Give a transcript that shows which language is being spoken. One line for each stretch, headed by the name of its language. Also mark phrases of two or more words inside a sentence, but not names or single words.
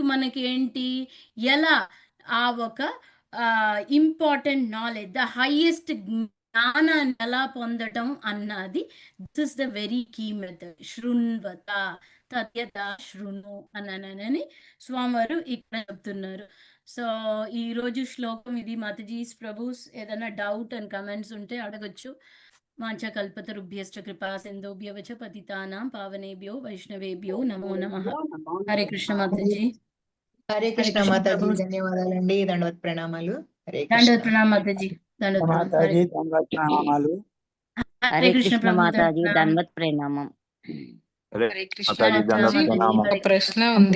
Telugu: మనకి ఏంటి, ఎలా ఆ ఒక
English: important knowledge, the highest
Telugu: జ్ఞానాన్ని ఎలా పొందడం అన్నది,
English: this is the very key method.
Sanskrit: శృణ్వత తత్యత శృణు
Telugu: అని స్వామివారు ఇక్కడ చెప్తున్నారు. సో ఈ రోజు శ్లోకం ఇది. మాతాజీస్ ప్రభుస్ ఏదైనా
English: doubt and comments
Telugu: ఉంటే అడగొచ్చు.
Sanskrit: వాంఛకల్పతరుభ్యశ్చ కృపా సింధుభ్యవచ పతితానాం పావనేభ్యో వైష్ణవేభ్యో నమో నమః.
Telugu: హరే కృష్ణ మాతాజీ. హరే కృష్ణ మాతాజీ, ధన్యవాదాలండి. దండవత్ ప్రణామాలు. హరే దండవత్ కృష్ణ. ప్రణామ్ మాతాజీ. దండవత్ ప్రణామ్. మాతాజీ దండవత్ ప్రణామాలు. హరే కృష్ణ ప్రభు. మాతాజీ దండవత్ ప్రణామం. హరే కృష్ణ మాతాజీ దండవత్ మాతాజీ. ప్రణామం. ఒక ప్రశ్న ఉంది.